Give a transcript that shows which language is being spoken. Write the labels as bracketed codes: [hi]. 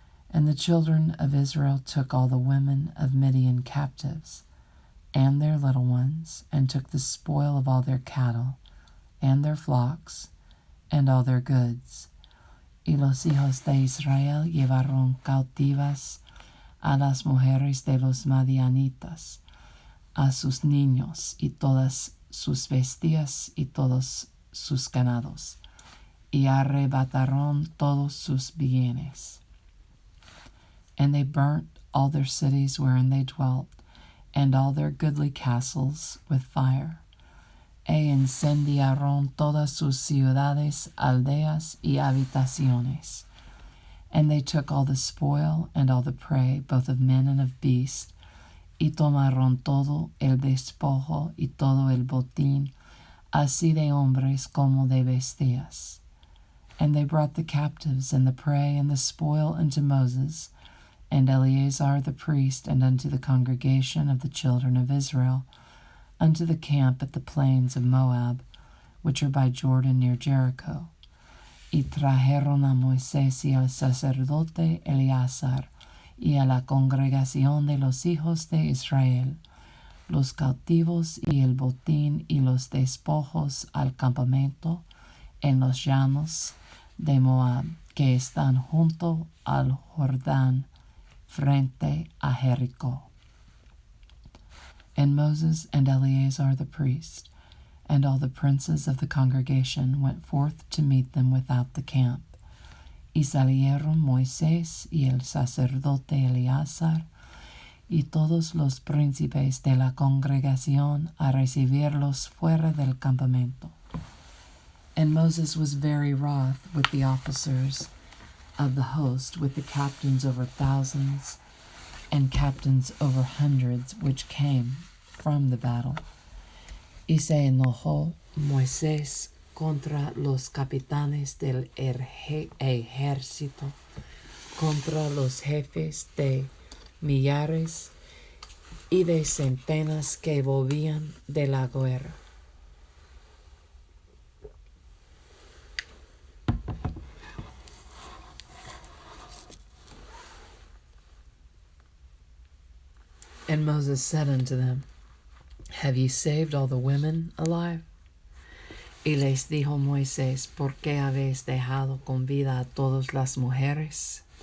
[en] And the children of Israel took all the women of Midian captives, and their little ones, and took the spoil of all their cattle, and their flocks, and all their goods. [es] Y los hijos de Israel llevaron cautivas a las mujeres de los madianitas, a sus niños, y todas sus bestias, y todos sus ganados, y arrebataron todos sus bienes. [en] And they burnt all their cities wherein they dwelt, and all their goodly castles with fire. [es] E incendiaron todas sus ciudades, aldeas, y habitaciones. [en] And they took all the spoil, and all the prey, both of men and of beasts, [es] y tomaron todo el despojo, y todo el botín, así de hombres como de bestias. [en] And they brought the captives, and the prey, and the spoil unto Moses, and Eleazar the priest, and unto the congregation of the children of Israel, unto the camp at the plains of Moab, which are by Jordan near Jericho. [es] Y trajeron a Moisés y al sacerdote Eleazar, y a la congregación de los hijos de Israel, los cautivos y el botín y los despojos al campamento en los llanos de Moab, que están junto al Jordán, frente a Jericó. [en] And Moses and Eleazar the priest, And all the princes of the congregation went forth to meet them without the camp. [es] Y salieron Moisés y el sacerdote Eleazar y todos los príncipes de la congregación a recibirlos fuera del campamento. [en] And Moses was very wroth with the officers of the host, with the captains over thousands and captains over hundreds, which came from the battle. [es] Y se enojó Moisés contra los capitanes del ejército, contra los jefes de millares y de centenas que volvían de la guerra. [en] And Moses said unto them, Have ye saved all the women alive? [es] Y les dijo Moisés, ¿por qué habéis dejado con vida a todas las mujeres?